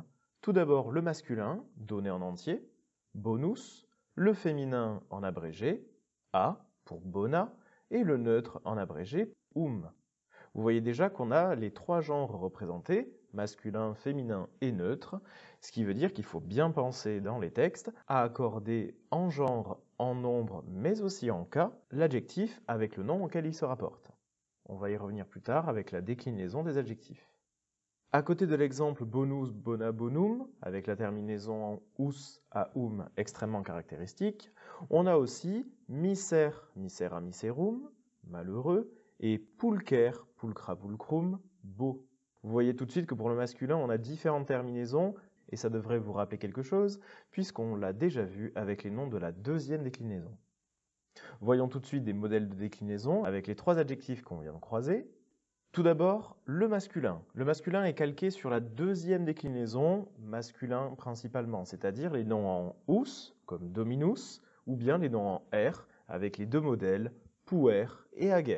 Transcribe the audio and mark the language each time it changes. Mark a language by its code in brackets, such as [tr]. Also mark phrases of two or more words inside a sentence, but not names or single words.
[fr] Tout d'abord le masculin, donné en entier, bonus, le féminin en abrégé, a pour bona, et le neutre en abrégé, Vous voyez déjà qu'on a les trois genres représentés, masculin, féminin et neutre, ce qui veut dire qu'il faut bien penser dans les textes à accorder en genre, en nombre, mais aussi en cas, l'adjectif avec le nom auquel il se rapporte. On va y revenir plus tard avec la déclinaison des adjectifs. À côté de l'exemple [la] bonus, bona, bonum, [fr] avec la terminaison en us à extrêmement caractéristique, on a aussi miser, [la] misera, miserum, [fr] malheureux, et [la] pulcher, pulcra, pulcrum, [fr] beau. Vous voyez tout de suite que pour le masculin, on a différentes terminaisons, et ça devrait vous rappeler quelque chose, puisqu'on l'a déjà vu avec les noms de la deuxième déclinaison. Voyons tout de suite des modèles de déclinaison avec les trois adjectifs qu'on vient de croiser. Tout d'abord, le masculin. Le masculin est calqué sur la deuxième déclinaison, masculin principalement, c'est-à-dire les noms en us, comme dominus, ou bien les noms en r, avec les deux modèles, [la] puer et ager.